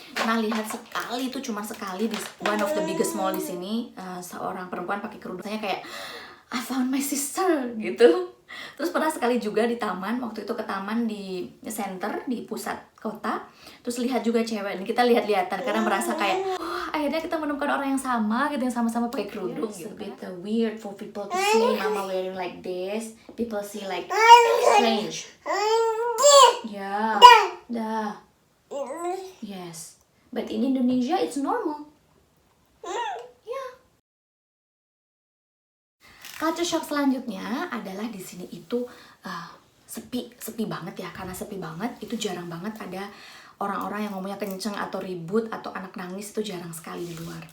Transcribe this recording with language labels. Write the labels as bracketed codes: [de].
[id] Nah, lihat sekali itu cuma sekali di [en] one of the biggest mall [id] di sini, seorang perempuan pakai kerudung. Saya kayak [en] I found my sister [id] gitu. Terus pernah sekali juga di taman, waktu itu ke taman di center, di pusat kota. Terus lihat juga cewek, dan kita lihat-lihatan karena merasa kayak akhirnya kita menemukan orang yang sama gitu, yang sama-sama pakai kerudung gitu. [en] It's a bit weird for people to see mama wearing like this. People see like strange. Yeah, dah. Yes, but in Indonesia it's normal. Yeah. [id] Culture shock selanjutnya adalah di sini itu sepi banget ya. Karena sepi banget, itu jarang banget ada orang-orang yang ngomongnya kenceng atau ribut atau anak nangis, itu jarang sekali di luar.